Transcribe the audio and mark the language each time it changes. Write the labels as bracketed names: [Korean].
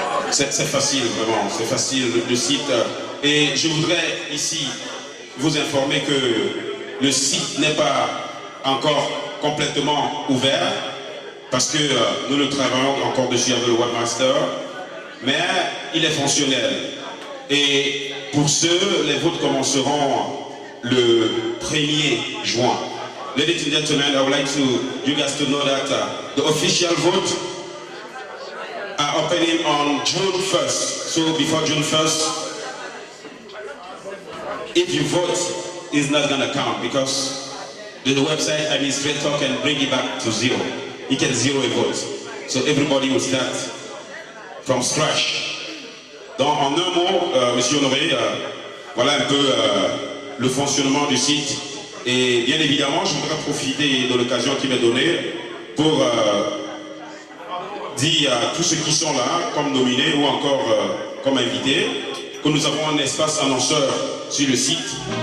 [French] C'est facile, vraiment, c'est facile, le site. Et je voudrais ici vous informer que le site n'est pas encore complètement ouvert, parce que nous le travaillons encore dessus avec le webmaster, mais il est fonctionnel. Et pour ceux, les votes commenceront le 1er juin. [English] Ladies and gentlemen, I would like you guys to know that the official vote are opening on June 1st. So before June 1st, if you vote, it's not going to count because the website administrator can bring it back to zero. He can zero a vote. So everybody will start from scratch. [French] Donc en un mot, Monsieur Honoré, voilà un peu le fonctionnement du site. Et bien évidemment, je voudrais profiter de l'occasion qui m'est donnée pour dire à tous ceux qui sont là, comme nominés ou encore comme invités, que nous avons un espace annonceur sur le site.